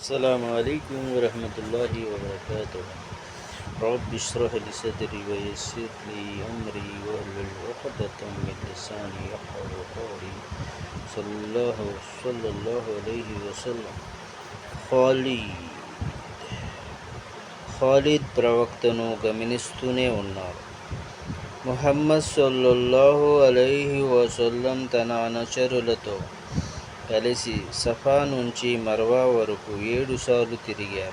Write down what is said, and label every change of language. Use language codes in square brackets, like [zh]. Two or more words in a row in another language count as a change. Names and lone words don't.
[ar] السلام عليكم ورحمة الله وبركاته. رب اشرح لي صدري ويسر لي أمري واحلل عقدة من لساني يفقهوا قولي. صلى الله عليه وسلم. [te] ఖాలిద్ ప్రవక్తను గమనిస్తూనే ఉన్నారు. ముహమ్మద్ [ar] صلى الله عليه وسلم [te] తన అనుచరులతో కలిసి సఫా నుంచి మర్వా వరకు 7 సార్లు తిరిగారు.